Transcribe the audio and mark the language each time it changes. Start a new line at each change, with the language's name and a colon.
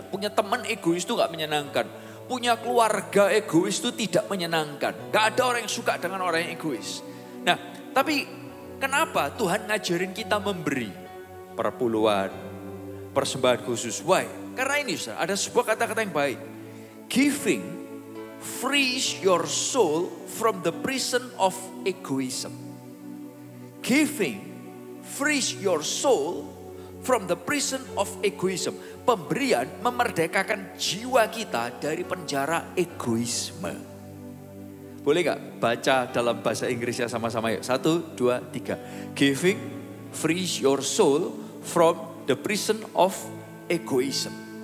Indonesian: Punya teman egois itu gak menyenangkan. Punya keluarga egois itu tidak menyenangkan. Gak ada orang yang suka dengan orang yang egois. Nah, tapi kenapa Tuhan ngajarin kita memberi? Perpuluhan, persembahan khusus.
English: Why?
Indonesian: Karena ini ada sebuah kata-kata yang baik.
English: Giving frees your soul from the prison of egoism. Giving frees your soul from the prison of egoism.
Indonesian: Pemberian memerdekakan jiwa kita dari penjara egoisme. Boleh gak baca dalam bahasa Inggrisnya sama-sama yuk. 1, 2, 3.
English: Giving frees your soul from the prison of egoism.